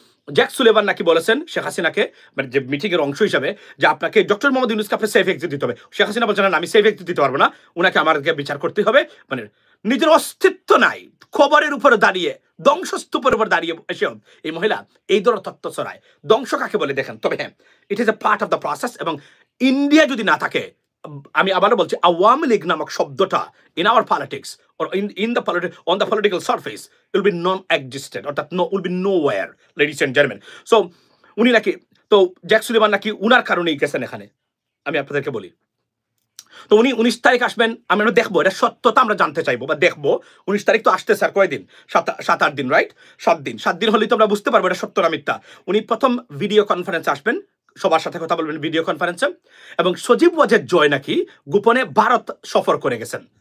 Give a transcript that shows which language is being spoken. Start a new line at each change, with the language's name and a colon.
Bangla: Jack Sullivan নাকি বলেছেন শেখ হাসিনাকে, যে মিটিং এর অংশ হিসাবে, যে আপনাকে ডক্টর মোহাম্মদ ইউনূসকে আপনি সেফ এক্সিট দিতে হবে। শেখ হাসিনা বলছেন না, আমি সেফ এক্সিট দিতে পারবো না, ওনাকে আমাদেরকে বিচার করতে হবে। নিজের অস্তিত্ব নাই, খবরের উপরে দাঁড়িয়ে, ধ্বংসস্তূপের উপর দাঁড়িয়ে এসে এই মহিলা এই ধরনের তত্ত্ব ছড়ায়। ধ্বংস কাকে বলে দেখেন। তবে হ্যাঁ,
English: it is a part of the process,
Bangla: এবং ইন্ডিয়া যদি না থাকে, আমি আবারও বলছি, আওয়ামী লীগ নামক শব্দটা
English: In our politics or in the on the political surface it will be non-existent, অর্থাৎ will be nowhere, ladies and gentlemen.
Bangla: So উনি নাকি, তো জ্যাক সুলিভান নাকি উনার কারণেই গেছেন এখানে, আমি আপনাদেরকে বলি। তো উনি 19 তারিখ আসবেন, আমরা দেখবো এটা সত্যতা, আমরা জানতে চাইবো বা দেখবো। 19 তারিখ তো আসতে স্যার কয়দিন, 7-8 দিন, রাইট? 7 দিন হলেই তো আমরা বুঝতে পারবো এটা সত্য না মিথ্যা। উনি প্রথম ভিডিও কনফারেন্সে আসবেন, সবার সাথে কথা বলবেন ভিডিও কনফারেন্সে, এবং সজীব ওয়াজেদ জয় নাকি গোপনে ভারত সফর করে গেছেন।